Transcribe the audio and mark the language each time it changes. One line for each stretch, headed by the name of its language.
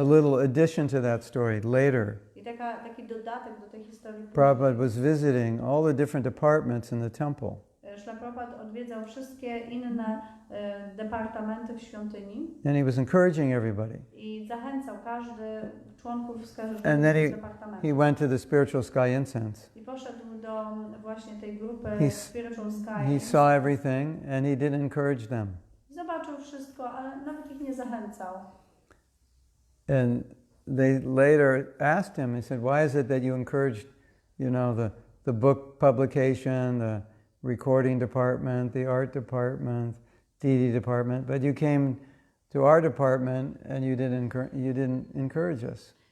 English: A little addition to that story, later,
Polish: I taki dodatek do tej historii.
English: Prabhupada was visiting all the different departments in the temple.
Polish: Śrila Prabhupada odwiedzał wszystkie inne departamenty w świątyni.
English: And he was encouraging everybody.
Polish: I zachęcał członków z każdego departamentu.
English: He went to the Spiritual Sky Incense.
Polish: I poszedł do właśnie tej grupy Spiritual Sky.
English: He saw everything and he didn't encourage them.
Polish: Zobaczył wszystko, ale nawet ich nie zachęcał.
English: And they later asked him, he said, why is it that you encouraged, the book publication, the recording department, the art department, DD department, but you came to our department and you didn't encourage us.